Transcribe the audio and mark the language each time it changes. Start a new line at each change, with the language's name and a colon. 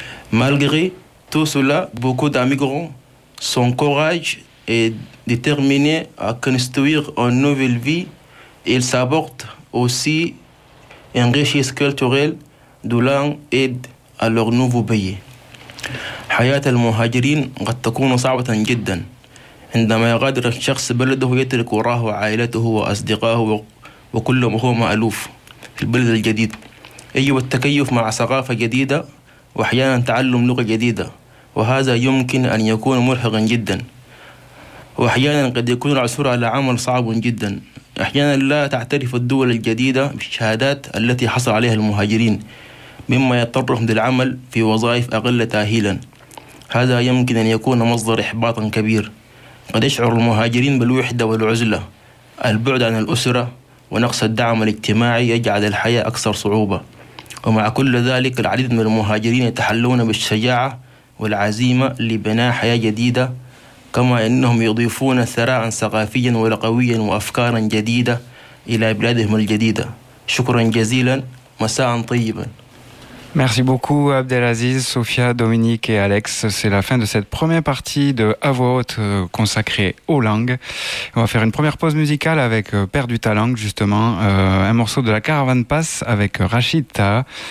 French: Malgré tout cela, beaucoup d'immigrants sont courageux et déterminés à construire une nouvelle vie. Ils apportent aussi une richesse culturelle de langue et à leur nouveau pays.
Arabic: حياة المهاجرين قد تكون صعبة جدا عندما يغادر الشخص بلده ويترك وراه عائلته وأصدقائه وكل ما هو مألوف في البلد الجديد. يجب التكيف مع ثقافة جديدة وأحيانا تعلم لغة جديدة، وهذا يمكن أن يكون مرهقا جدا، وأحيانا قد يكون العثور على عمل صعب جدا. أحيانا لا تعترف الدول الجديدة بالشهادات التي حصل عليها المهاجرين، مما يضطرهم للعمل في وظائف أقل تأهيلا. هذا يمكن أن يكون مصدر إحباط كبير. قد يشعر المهاجرين بالوحدة والعزلة، البعد عن الأسرة ونقص الدعم الاجتماعي يجعل الحياة أكثر صعوبة. ومع كل ذلك، العديد من المهاجرين يتحلون بالشجاعة والعزيمة لبناء حياة جديدة، كما أنهم يضيفون ثراء ثقافيا ولغويا وأفكارا جديدة إلى بلادهم الجديدة. شكرا جزيلا، مساء طيبا.
French: Merci beaucoup Abdelaziz, Sophia, Dominique et Alex. C'est la fin de cette première partie de À voix haute consacrée aux langues. On va faire une première pause musicale avec Perdu ta langue justement, un morceau de la Caravane Passe avec Rachid Taha.